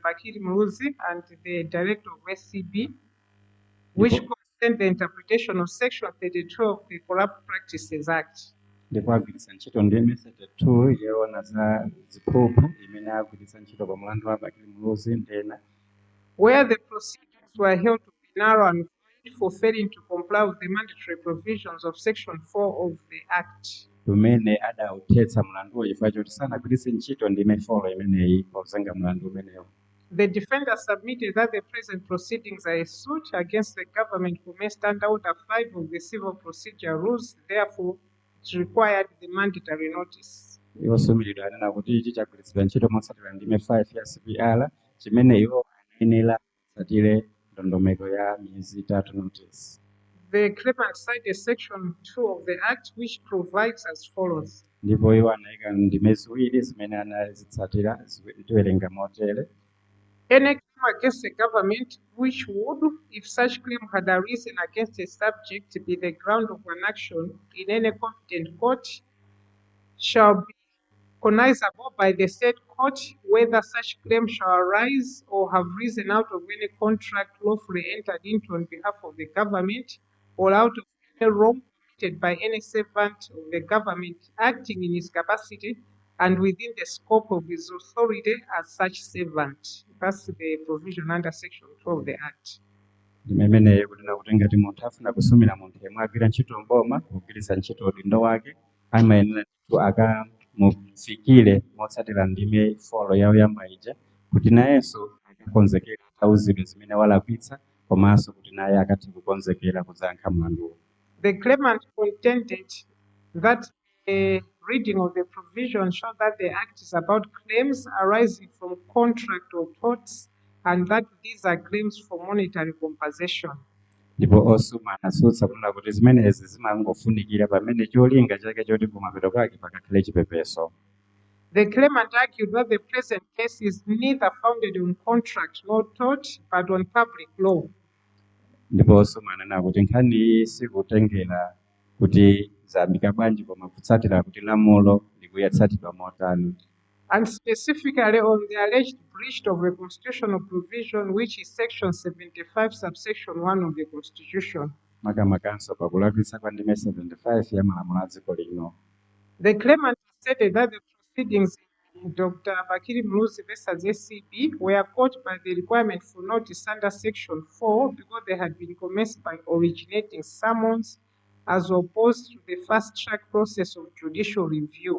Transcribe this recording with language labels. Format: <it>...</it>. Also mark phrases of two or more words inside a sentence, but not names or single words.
<en>Bakiri Muluzi and the director of SCB, which concerned the interpretation of Section 32 of the Corrupt Practices Act.</en> <ny>ndipo agwiritsa ntchito ndime 32 yowona za ziphuphu imene agwiritsa ntchito pa mlandu wa Bakili Muluzi ndena</ny> <en>where the proceedings were held to be narrow and void for failing to comply with the mandatory provisions of Section 4 of the Act.</en> <ny>lumene adawuthetsa mlanduwo chifukwa choti sanagwiritse ntchito ndime 4 imeneyi pozenga mlandu umenewo.</ny> <en>The defender submitted that the present proceedings are a suit against the government commenced under Order 5 of the Civil Procedure Rules, therefore it required the mandatory notice.</en> <ny>Iwosumiridwa anena kuti ichi chagwiritsidwa ntchito motsatira ndime 5 ya CPR chimene iwo anayenera kutsatira ndondomeko ya miyezi 3 notice.</ny> <en>The claimant cited Section 2 of the Act, which provides as follows.</en> <ny>Ndipo iwo anayika ndime ziwiri zimene anazitsatira tiwerenga motere.</ny> <en>Any claim against the government which would, if such claim had arisen against a subject, be the ground of an action in any competent court, shall be cognizable by the said court whether such claim shall arise or have risen out of any contract lawfully entered into on behalf of the government or out of any wrong committed by any servant of the government acting in his capacity and within the scope of his authority as such servant. That's the provision under Section 2 of the Act.</en> <ny>Ndimene kunena kuti ngati munthu afuna kusumira munthu yemwe agwira ntchito mboma kugwiritsa ntchito udindo wake amayenera kuti akamufikire motsatira ndime 4 yawo ya maija kuti nayenso akakonzekera nthawi zimene walakwitsa komanso kuti naye akathe kukonzekera kuzankha mlanduwo.</ny> <en>The claimant contended that a reading of the provision showed that the Act is about claims arising from contract or torts and that these are claims for monetary compensation.</en> <ny>Ndipo osuma anasutsa kunena kuti zimenezi zimangofunikira pamene cholinga chake choti kumapeto kwake pakakhale chipepeso.</ny> <en>The claimant argued that the present case is neither founded on contract nor tort but on public law.</en> <ny>Ndipo osuma anena kuti nkhani sikutengera kuti zambika bwanji koma kutsatira kuti lamulo likuyatsatidwa motani.</ny> <en>And specifically on the alleged breach of a constitutional provision, which is Section 75, subsection 1 of the Constitution.</en> <ny>Makamakanso pakulakwitsa kwa ndime 75 ya malamulo a dziko lino.</ny> <en>The claimant stated that the proceedings in Dr. Bakili Muluzi versus SCB were caught by the requirement for notice under Section 4 because they had been commenced by originating summons as opposed to the fast-track process of judicial review.</en>